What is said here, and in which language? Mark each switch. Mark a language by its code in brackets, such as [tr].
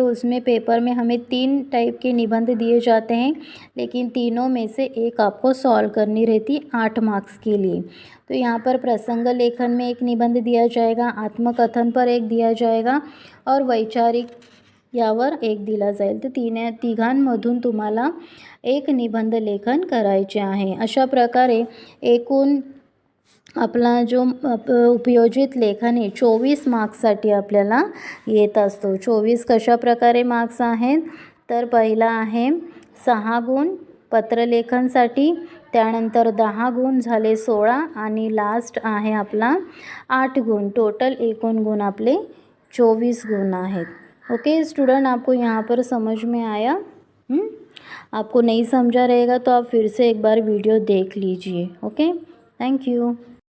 [hi] उसमें पेपर में हमें 3 टाइप के निबंध दिए जाते हैं, लेकिन तीनों में से एक आपको सॉल्व करनी रहती 8 मार्क्स के लिए। तो यहाँ पर प्रसंग लेखन में एक निबंध दिया जाएगा, आत्मकथन पर एक दिया जाएगा और वैचारिक [mr] यावर एक दिला जाईल। तर तिघांमधून तुम्हाला एक निबंध लेखन करायचे आहे। अशा प्रकारे एकूण आपला जो उपयोजित लेखन आहे 24 मार्क्ससाठी आपल्याला येत असतो। 24 कशा प्रकारे मार्क्स आहेत, तर पहिला आहे 6 गुण पत्रलेखनसाठी, त्यानंतर 10 गुण झाले 16 आणि लास्ट आहे आपला 8 गुण। टोटल एकूण गुण आपले 24 गुण आहेत। [hi] ओके स्टूडेंट, आपको यहाँ पर समझ में आया? आपको नहीं समझा रहेगा तो आप फिर से एक बार वीडियो देख लीजिए। Okay, thank you.